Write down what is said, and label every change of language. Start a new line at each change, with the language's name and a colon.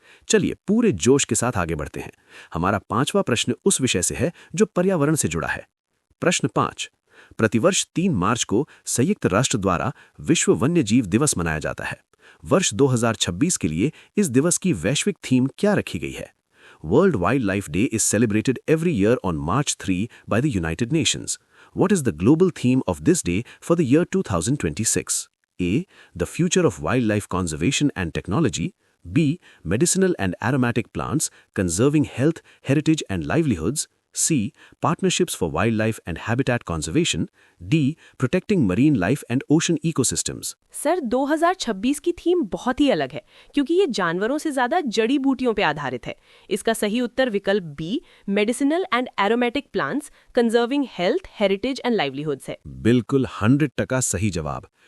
Hindi: चलिए पूरे जोश के साथ आगे बढ़ते हैं। हमारा 5वां प्रश्न उस विषय से है जो पर्यावरण से जुड़ा है। प्रश्न 5। प्रतिवर्ष 3 मार्च को संयुक्त राष्ट्र द्वारा विश्व वन्य जीव दिवस मनाया जाता है। वर्ष 2026 के लिए इस दिवस की वैश्विक थीम क्या रखी गई है?
English: World wild life day is celebrated every year on March 3 by the United Nations. What is the global theme of this day for the year 2026? A. The future of wildlife conservation and technology. B. Medicinal and aromatic plants conserving health, heritage and livelihoods. C. Partnerships for wildlife and habitat conservation. D. Protecting marine life and ocean ecosystems.
Hindi: Sir, 2026 की theme बहुत ही अलग है, क्योंकि ये जानवरों से ज्यादा जड़ी बूटियों पे आधारित है। इसका सही उत्तर विकल्प B,
English: medicinal and aromatic plants conserving health, heritage and livelihoods
Hindi: है। बिल्कुल 100% सही जवाब।